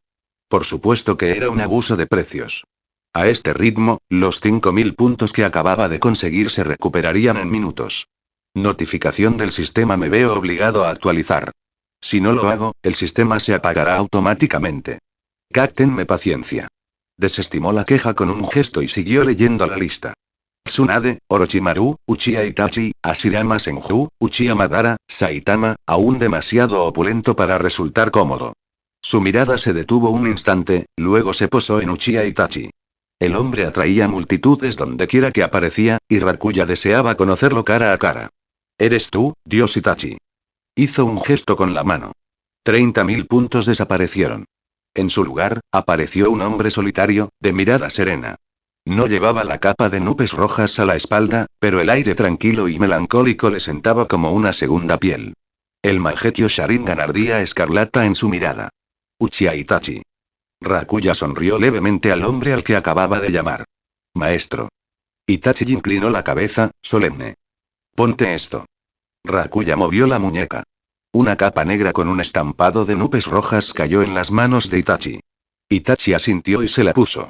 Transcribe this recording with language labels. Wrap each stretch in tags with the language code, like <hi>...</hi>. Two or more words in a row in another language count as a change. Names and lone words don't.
<es>Por supuesto que era un abuso de precios. A este ritmo, los 5.000 puntos que acababa de conseguir se recuperarían en minutos. Notificación del sistema. Me veo obligado a actualizar. Si no lo hago, el sistema se apagará automáticamente. Ténme paciencia. Desestimó la queja con un gesto y siguió leyendo la lista. Tsunade, Orochimaru, Uchiha Itachi, Hashirama Senju, Uchiha Madara, Saitama, aún demasiado opulento para resultar cómodo. Su mirada se detuvo un instante, luego se posó en Uchiha Itachi. El hombre atraía multitudes dondequiera que aparecía, y Rakuya deseaba conocerlo cara a cara. ¿Eres tú, Dios Itachi? Hizo un gesto con la mano. 30.000 puntos desaparecieron. En su lugar, apareció un hombre solitario, de mirada serena. No llevaba la capa de nubes rojas a la espalda, pero el aire tranquilo y melancólico le sentaba como una segunda piel. El Mangekyō Sharingan ardía escarlata en su mirada. Uchiha Itachi. Rakuya sonrió levemente al hombre al que acababa de llamar. Maestro. Itachi inclinó la cabeza, solemne. Ponte esto. Rakuya movió la muñeca. Una capa negra con un estampado de nubes rojas cayó en las manos de Itachi. Itachi asintió y se la puso.</es>